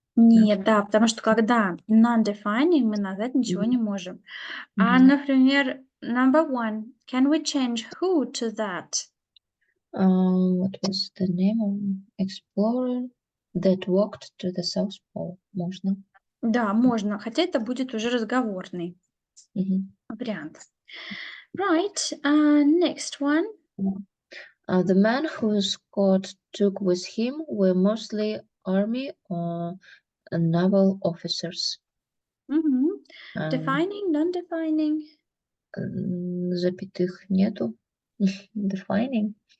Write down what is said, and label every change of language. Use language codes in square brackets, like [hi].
[ru] Нет, да, потому что когда non-defining, мы на that ничего не можем. А, например, [en] number 1, can we change who to that? What was the name of explorer that walked to the South Pole? [ru] Можно. Да, можно, хотя это будет уже разговорный вариант. [en] Right, next one. The men who Scott took with him were mostly army or naval officers. Defining, non-defining? [ru] Запятых нету. Defining.